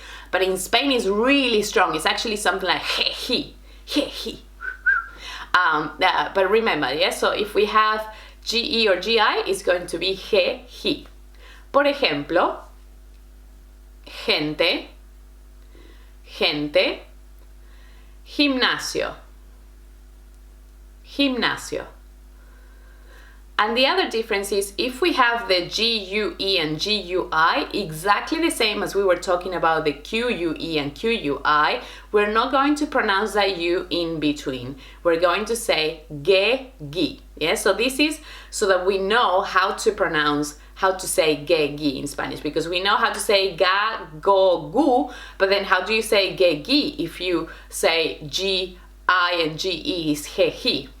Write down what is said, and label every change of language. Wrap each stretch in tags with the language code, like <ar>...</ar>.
<en>But in Spain, it's really strong. It's actually something like he. But remember, yes, so if we have GE or GI, it's going to be he.</en> <es>Por ejemplo, gente, gente, gimnasio, gimnasio.</es> <en>And the other difference is if we have the GUE and GUI, exactly the same as we were talking about the QUE and QUI, we're not going to pronounce that U in between. We're going to say ge, gi. Yeah? So this is so that we know how to say ge, gi in Spanish, because we know how to say ga, go, gu, but then how do you say ge, gi if you say GI and GE is he, he?</en>